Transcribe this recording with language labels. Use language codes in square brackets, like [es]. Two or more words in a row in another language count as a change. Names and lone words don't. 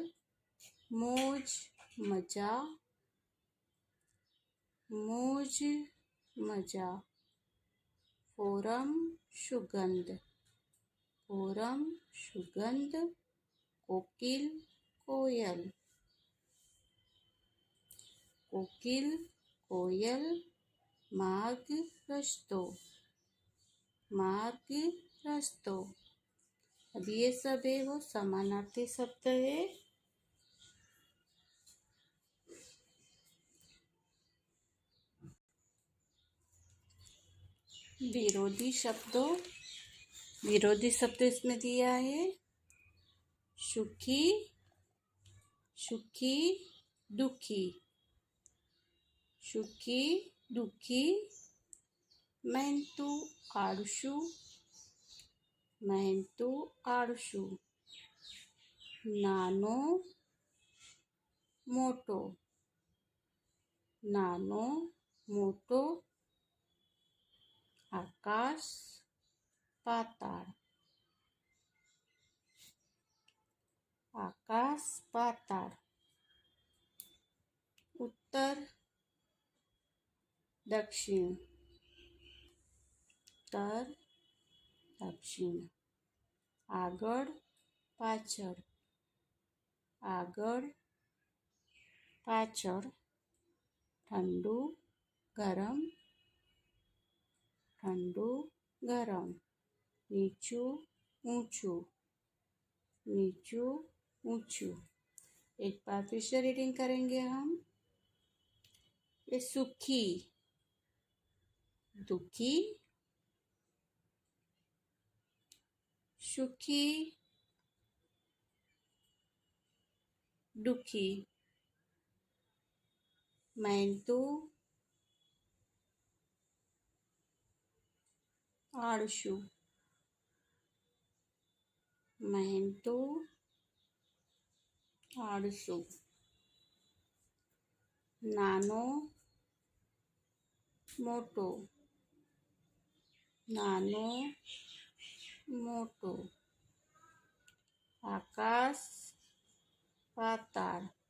[gu] મોજ મજા, મોજ મજા। ફોરમ સુગંધ, ફોરમ સુગંધ। કોકિલ કોયલ, કોકિલ કોયલ। માર્ગ રસ્તો, માર્ગ રસ્તો। [hi] अब ये सब है वो समानार्थी शब्द है। विरोधी शब्दों, विरोधी शब्द इसमें दिया है। [gu] સુખી, સુખી, દુખી, સુખી, દુખી। મહેનતુ આળસુ, મહેનતુ આળસુ નાનો મોટો નાનો મોટો આકાશ પાતાળ આકાશ પાતાળ ઉત્તર દક્ષિણ ઉત્તર દક્ષિણ આગળ પાછળ આગળ પાછળ ઠંડુ ગરમ ઠંડુ ગરમ નીચું ઊંચું નીચું ઊંચું। [hi] एक बार फिर से रीडिंग करेंगे हम। [gu] ये સુખી દુખી સુખી દુખી મહેનતુ આળસુ મહેનતુ આળસુ નાનો મોટો નાનો મોટો આકાશ પાતાળ